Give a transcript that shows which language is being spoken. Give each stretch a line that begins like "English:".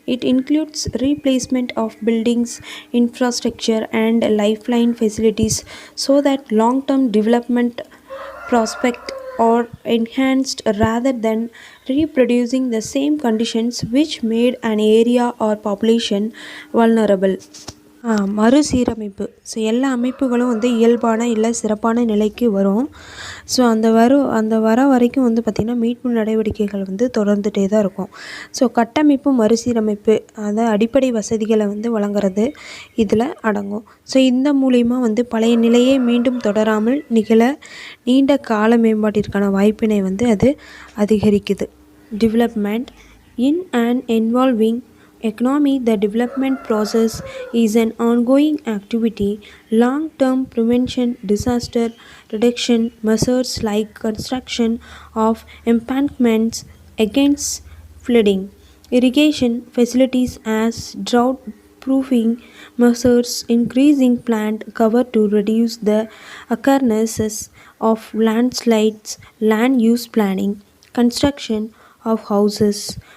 English: It includes replacement of buildings, infrastructure, and lifeline facilities so that long-term development prospect are enhanced rather than reproducing the same conditions which made an area or population vulnerable.
Tamil: மறுசீரமைப்பு. So எல்லா அமைப்புகளும் வந்து இயல்பான இல்லை சிறப்பான நிலைக்கு வரும். So அந்த வர வரைக்கும் வந்து பார்த்திங்கன்னா மீட்பு நடவடிக்கைகள் வந்து தொடர்ந்துகிட்டே தான் இருக்கும். ஸோ கட்டமைப்பு மறுசீரமைப்பு, அதாவது அடிப்படை வசதிகளை வந்து வழங்குறது இதில் அடங்கும். ஸோ இந்த மூலிமா வந்து பழைய நிலையை மீண்டும் தொடராமல் நிகழ நீண்ட கால மேம்பாட்டிற்கான வாய்ப்பினை வந்து அது அதிகரிக்குது.
English: Development in and involving economy. The development process is an ongoing activity. Long-term prevention, disaster reduction measures like construction of embankments against flooding, irrigation facilities as drought proofing measures, increasing plant cover to reduce the occurrences of landslides, land use planning, construction of houses